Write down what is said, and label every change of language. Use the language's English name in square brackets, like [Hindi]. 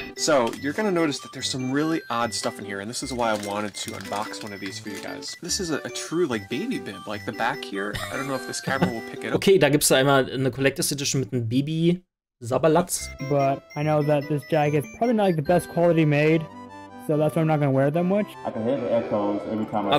[English] So, you're gonna notice that there's some really odd stuff in here, and this is why I wanted to unbox one of these for you guys. This is a true, like, baby bib. Like, the back here, I don't know if this camera will pick it up. [German] Okay, da gibt's da einmal eine Collector's Edition mit einem Baby-Sabberlatz. [English] But I know that this jacket is probably not like the best quality made, so that's why I'm not gonna wear them much. I can hear the echoes every time I